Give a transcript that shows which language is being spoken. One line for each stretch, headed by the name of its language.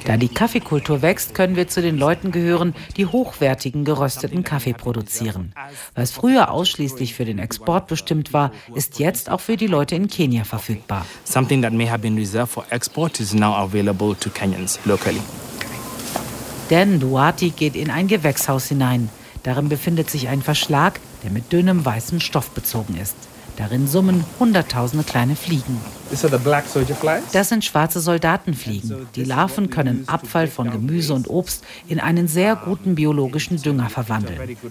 German: da die Kaffeekultur wächst, können wir zu den Leuten gehören, die hochwertigen gerösteten Kaffee produzieren. Was früher ausschließlich für den Export bestimmt war, ist jetzt auch für die Leute in Kenia verfügbar.
English: Something that may have been reserved for export is now available to Kenyans locally.
German: Dan Duarte geht in ein Gewächshaus hinein. Darin befindet sich ein Verschlag, der mit dünnem weißem Stoff bezogen ist. Darin summen hunderttausende kleine Fliegen. Das sind schwarze Soldatenfliegen. Die Larven können Abfall von Gemüse und Obst in einen sehr guten biologischen Dünger verwandeln.